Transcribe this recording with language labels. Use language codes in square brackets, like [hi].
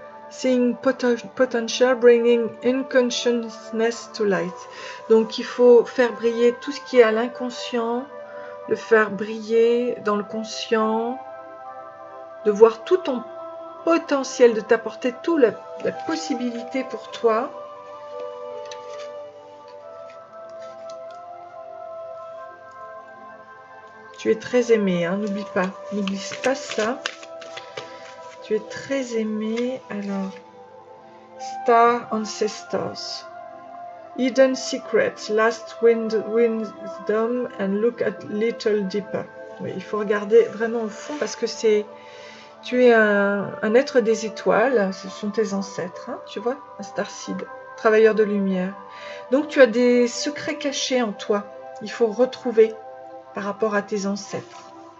[en] Seeing potential, bringing unconsciousness to light. [fr] Donc il faut faire briller tout ce qui est à l'inconscient, le faire briller dans le conscient, de voir tout ton potentiel, de t'apporter toute la possibilité pour toi. Tu es très aimé, hein, n'oublie pas ça. Tu es très aimé. Alors, Star Ancestors. [en] Hidden Secrets, Last Wisdom and Look at Little Deeper. [fr] Oui, il faut regarder vraiment au fond parce que tu es un être des étoiles, ce sont tes ancêtres, hein, tu vois, un starseed, travailleur de lumière. Donc tu as des secrets cachés en toi, il faut retrouver par rapport à tes ancêtres.